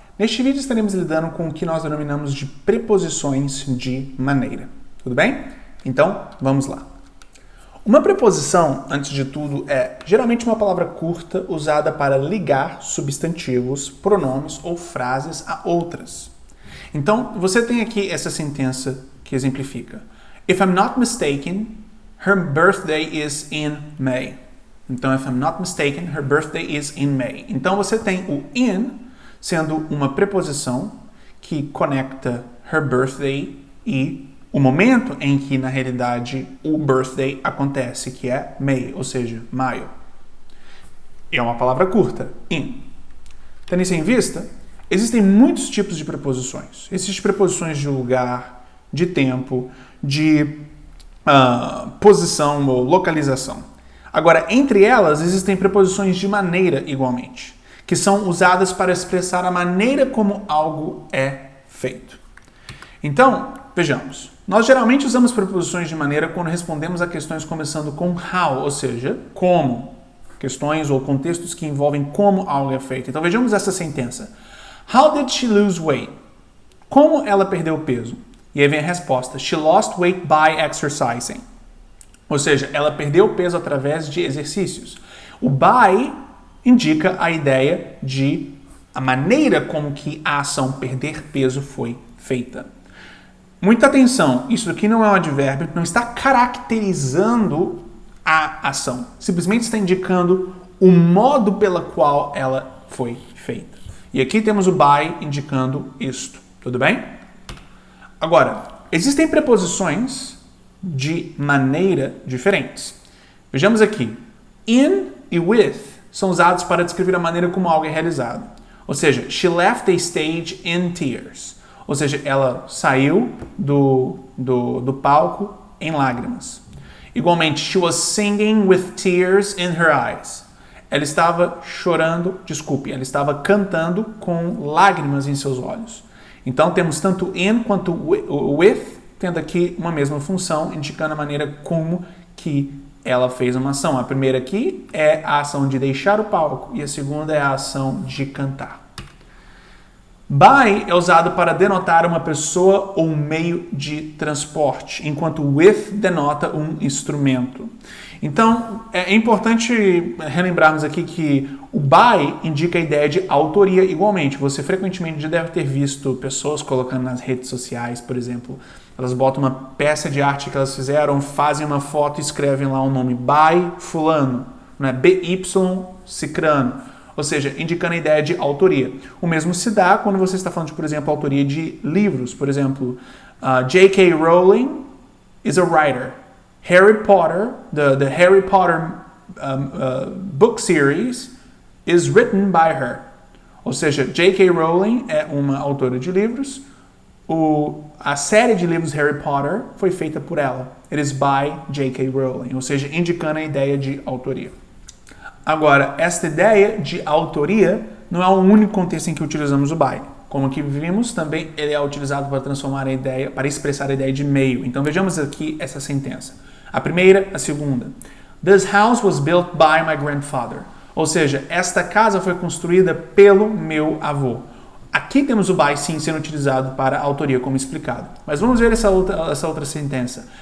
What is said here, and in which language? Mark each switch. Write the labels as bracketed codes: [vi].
[pt] Neste vídeo estaremos lidando com o que nós denominamos de preposições de maneira. Tudo bem? Então, vamos lá. Uma preposição, antes de tudo, é geralmente uma palavra curta usada para ligar substantivos, pronomes ou frases a outras. Então, você tem aqui essa sentença que exemplifica. [en] If I'm not mistaken, her birthday is in May. Então, if I'm not mistaken, her birthday is in May. [pt] Então, você tem o in sendo uma preposição que conecta [en] her birthday [pt] e o momento em que, na realidade, o birthday acontece, que é May, ou seja, maio. É uma palavra curta, in. Tendo isso em vista, existem muitos tipos de preposições. Existem preposições de lugar, de tempo, de posição ou localização. Agora, entre elas, existem preposições de maneira igualmente, que são usadas para expressar a maneira como algo é feito. Então, vejamos. Nós geralmente usamos preposições de maneira quando respondemos a questões começando com how, ou seja, como. Questões ou contextos que envolvem como algo é feito. Então, vejamos essa sentença. [en] How did she lose weight? [pt] Como ela perdeu peso? E aí vem a resposta. [en] She lost weight by exercising. [pt] Ou seja, ela perdeu peso através de exercícios. O by indica a ideia de a maneira como que a ação perder peso foi feita. Muita atenção, isso aqui não é um advérbio, não está caracterizando a ação. Simplesmente está indicando o modo pela qual ela foi feita. E aqui temos o by indicando isto, tudo bem? Agora, existem preposições de maneira diferentes. Vejamos aqui. In e with são usados para descrever a maneira como algo é realizado. Ou seja, [en] she left the stage in tears. [pt] Ou seja, ela saiu do palco em lágrimas. [en] Igualmente, she was singing with tears in her eyes. [pt] Ela estava chorando, ela estava cantando com lágrimas em seus olhos. Então, temos tanto in quanto with, tendo aqui uma mesma função, indicando a maneira como que ela fez uma ação. A primeira aqui é a ação de deixar o palco e a segunda é a ação de cantar. By é usado para denotar uma pessoa ou um meio de transporte, enquanto with denota um instrumento. Então, é importante relembrarmos aqui que o by indica a ideia de autoria igualmente. Você frequentemente já deve ter visto pessoas colocando nas redes sociais, por exemplo, elas botam uma peça de arte que elas fizeram, fazem uma foto e escrevem lá o nome by fulano, né? BY cicrano. Ou seja, indicando a ideia de autoria. O mesmo se dá quando você está falando de, por exemplo, autoria de livros. Por exemplo, [en] J.K. Rowling is a writer. Harry Potter, the Harry Potter book series is written by her. [pt] Ou seja, J.K. Rowling é uma autora de livros. A série de livros Harry Potter foi feita por ela. [en] It is by J.K. Rowling. [pt] Ou seja, indicando a ideia de autoria. Agora, esta ideia de autoria não é o único contexto em que utilizamos o by. Como aqui vimos, também ele é utilizado para transformar a ideia, para expressar a ideia de meio. Então vejamos aqui essa sentença. A primeira, a segunda. [en] This house was built by my grandfather. [pt] Ou seja, esta casa foi construída pelo meu avô. Aqui temos o by sim sendo utilizado para autoria, como explicado. Mas vamos ver essa outra sentença.